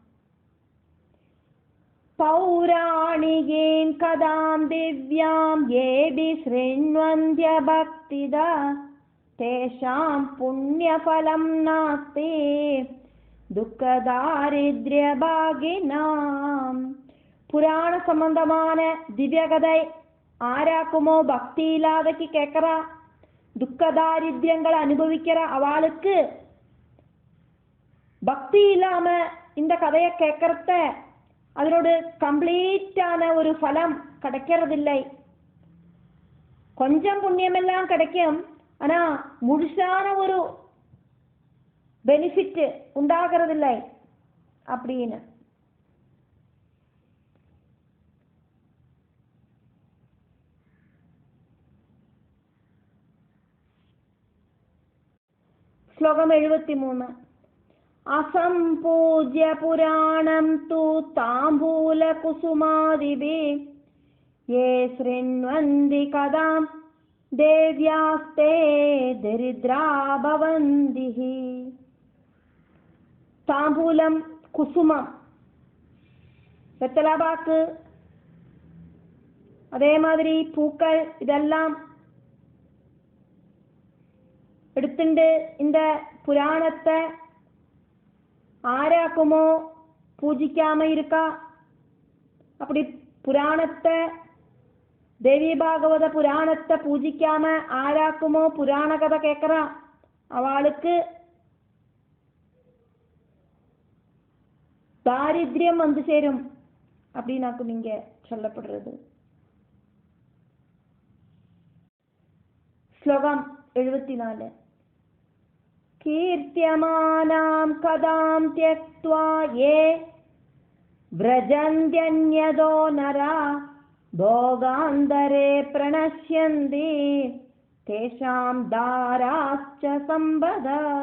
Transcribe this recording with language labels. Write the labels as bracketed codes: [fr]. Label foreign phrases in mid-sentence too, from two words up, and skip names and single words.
[sa] പൗരാണികീം കഥാം ദിവ്യാം യേബി ശൃണ്വന്ത്യ ഭക്തിദ തേഷാം പുണ്യഫലം നാസ്തി ദുഃഖദാരിദ്ര്യഭാഗിനാം. [ta] புராண சம்பந்தமான திவ்யகதை ஆராக்குமோ பக்தி இல்லாதக்கு கேட்கிற துக்கதாரித்யங்களை அனுபவிக்கிற அவளுக்கு பக்தி இல்லாம இந்த கதையை கேட்கறத அதனோட கம்ப்ளீட்டான ஒரு பலம் கிடைக்கிறதில்லை. கொஞ்சம் புண்ணியமெல்லாம் கிடைக்கும், ஆனா முழுசான ஒரு பெனிஃபிட் உண்டாகிறதில்லை அப்படின்னு. [ml] ശ്ലോകം 73. [sa] അസംപൂജ്യ പുരാണം തു താംബൂല കുസുമാദിഭി യേ ശൃണ്വന്തി കഥാം ദേവ്യാസ്തേ ദരിദ്രാ ഭവന്തി. [ml] താംബൂലം, കുസുമം, വെത്തലപാക്ക്, [ta] அதே மாதிரி பூக்கள் இதெல்லாம் எடுத்துட்டு இந்த புராணத்தை ஆராக்குமோ பூஜிக்காம இருக்கா. அப்படி புராணத்தை, தேவி பாகவத புராணத்தை பூஜிக்காம ஆராக்குமோ புராண கதை கேட்கிறா அவளுக்கு தாரித்யம் வந்து சேரும் அப்படின்னாக்கும் இங்க சொல்லப்படுறது. [ml] ശ്ലോകം 74. [sa] കീർത്യമാനാം കഥാം ത്യക്ത്വാ യേ വ്രജന്ത്യന്യതോ നരാ ഭോഗാന്തരേ പ്രണശ്യന്തി തേഷാം ദാരാശ്ച സമ്പദഃ.